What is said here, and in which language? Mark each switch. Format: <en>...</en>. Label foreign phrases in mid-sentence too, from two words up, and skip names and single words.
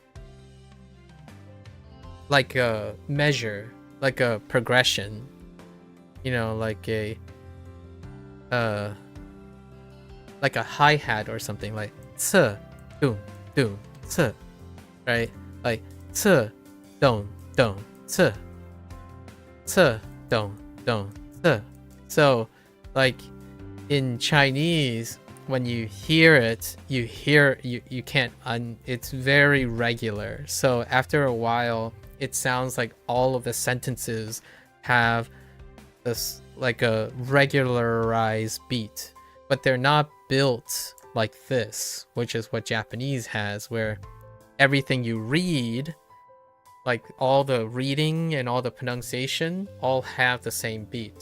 <en>Like a measure, like a progression, like a hi-hat or something, like 次 doom doom 次, right? Like 次 dong dong 次 dong dong 次. So like in Chinese, when you hear it, you can't it's very regular. So after a while, it sounds like all of the sentences have this like a regularized beat, but they're not built like this, which is what Japanese has, where everything you read, like all the reading and all the pronunciation, all have the same beat.</en>